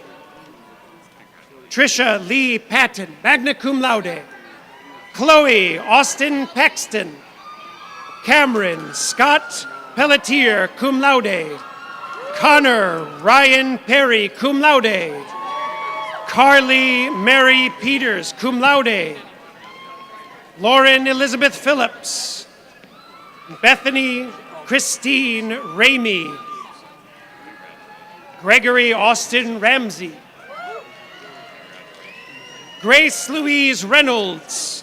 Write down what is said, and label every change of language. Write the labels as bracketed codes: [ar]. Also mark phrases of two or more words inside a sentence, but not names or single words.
[en] Trisha Lee Patton, [la] magna cum laude. [en] Chloe Austin Paxton. Cameron Scott Pelletier, [la] cum laude. [en] Connor Ryan Perry, [la] cum laude. [en] Carly Mary Peters, [la] cum laude. [en] Lauren Elizabeth Phillips. Bethany Christine Ramey. Gregory Austin Ramsey. Grace Louise Reynolds.